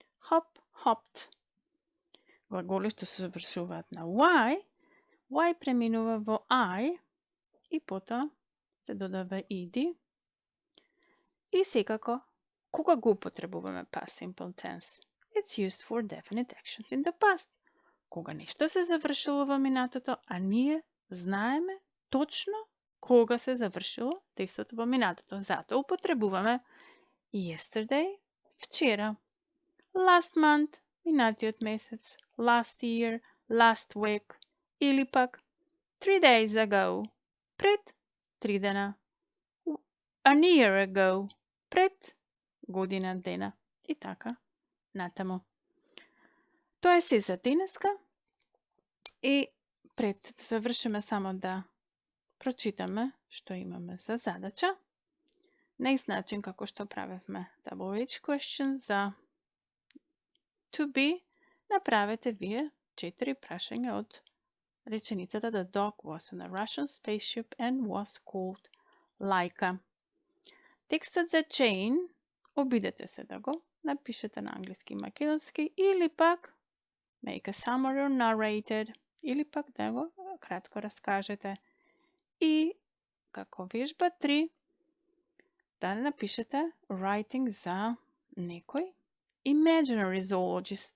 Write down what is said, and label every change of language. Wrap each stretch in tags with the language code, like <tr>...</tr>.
<en>Hop, hopped.</en> <mk>Глаголи што се завршуваат на y преминува во I и потоа се додава иди. И секако, кога го употребуваме past simple tense?</mk> <en>It's used for definite actions in the past.</en> <mk>Кога нешто се завршило во минатото, а ние знаеме точно кога се завршило действото во минатото. Затоа употребуваме yesterday, вчера,</mk> <en>last month,</en> <mk>минатиот месец,</mk> <en>last year, last week,</en> <mk>или пак</mk> <en>3 days ago,</en> <mk>пред 3 дена,</mk> <en>an year ago,</en> <mk>пред година дена и така натаму. Тоа е се за денеска и пред да завршиме само да прочитаме што имаме за задача. На ист начин како што правевме WH question за to be, направете вие 4 прашања од реченицата</mk> <en>The dog was on a Russian spaceship and was called Laika.</en> <mk>Текстот за Jane обидете се да го напишете на англиски и македонски или пак</mk> <en>make a summary or narrated</en> <mk>или пак да го кратко раскажете. И како вежба 3 да напишете writing за некој</mk> <en>imaginary zoologist.</en>